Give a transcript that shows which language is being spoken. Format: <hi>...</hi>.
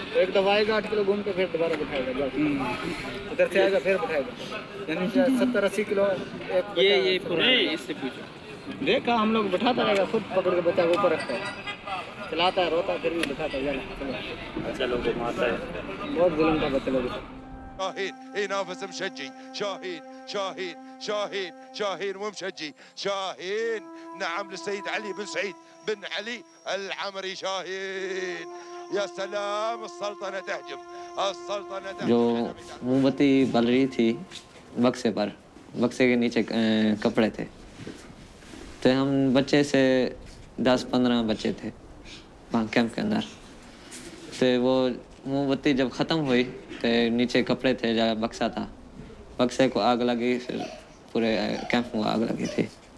<hi>तो एक दफा आएगा 8 किलो घूम के फिर दोबारा बैठाएगा, उधर से आएगा फिर बैठाएगा, यानी 70-80 किलो। ये पूरा इससे पूछो, देखा हम लोग बैठाता रहेगा, खुद पकड़ के बच्चा को ऊपर रखता है, चलाता है, रोता फिर भी बैठाता है। अच्छा लोग मारता है, बहुत जुल्म का बच्चा लोग।</hi> <ar>شاهين ينافس مشجي، شاهين شاهين شاهين شاهين ومشجي، شاهين نعم للسيد علي بن سعيد بن علي العمري، شاهين يا سلام السلطنة تهجم، السلطنة تهجم।</ar> <hi>जो मोमबत्ती बल रही थी बक्से पर, बक्से के नीचे कपड़े थे, तो हम बच्चे से 10-15 बच्चे थे वहाँ कैंप के अंदर। तो वो मोमबत्ती जब ख़त्म हुई तो नीचे कपड़े थे, जगह बक्सा था, बक्से को आग लगी, फिर पूरे कैंप में आग लगी थी।</hi>